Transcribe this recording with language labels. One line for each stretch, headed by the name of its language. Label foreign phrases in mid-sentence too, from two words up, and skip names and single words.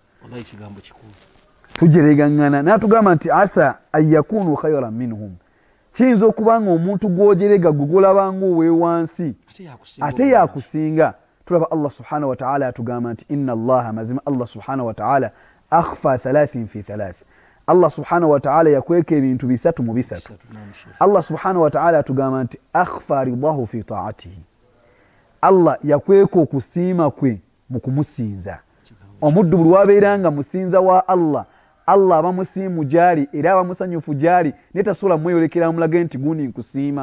Ganda: tujeregaŋŋana natugamba nti
Arabic: عسى أن يكونوا خيرا منهم
Ganda: kiyinza okuba nga omuntu gwojerega gwe golabanga owewansi ate yakusinga tulaba allah
Arabic: سبحانه وتعالى
Ganda: atugamba nti
Arabic: إن الله
Ganda: mazima allah
Arabic: سبحانه وتعالى أخفى 3 في 3
Ganda: allah
Arabic: سبحانه وتعالى
Ganda: yakweka ebintu bisatu mu bisatu allah
Arabic: سبحانه وتعالى
Ganda: atugamba nti
Arabic: أخفى رضاه في طاعته
Ganda: allah yakweka okusiima kwe mu kumusinza omuddu buli wabeera nga musinza wa allah allah aba musiimu gyali era aba musanyufu gyali naye tasobola mweyolekera mulage nti gundi nkusiima